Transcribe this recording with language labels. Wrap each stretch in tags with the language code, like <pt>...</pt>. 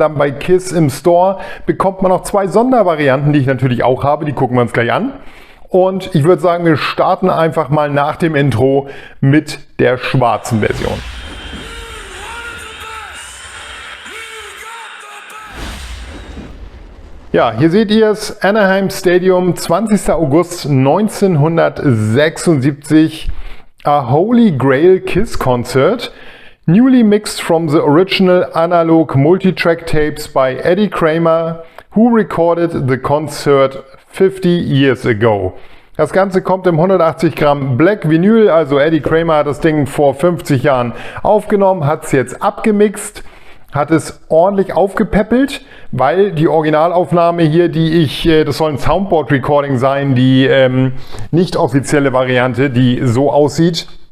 <de>Dann bei KISS im Store bekommt man noch zwei Sondervarianten, die ich natürlich auch habe. Die gucken wir uns gleich an. Und ich würde sagen, wir starten einfach mal nach dem Intro mit der schwarzen Version. Ja, hier seht ihr es, Anaheim Stadium, 20.</de> <en>August 1976, A Holy Grail KISS Concert, newly mixed from the original analog multitrack tapes by Eddie Kramer, who recorded the concert 50 years ago.</en> <de>Das Ganze kommt im 180 Gramm Black Vinyl, also Eddie Kramer hat das Ding vor 50 Jahren aufgenommen, hat es jetzt abgemixt, hat es ordentlich aufgepäppelt, weil die Originalaufnahme hier, das soll ein Soundboard-Recording sein, die nicht offizielle Variante, die so aussieht.</de>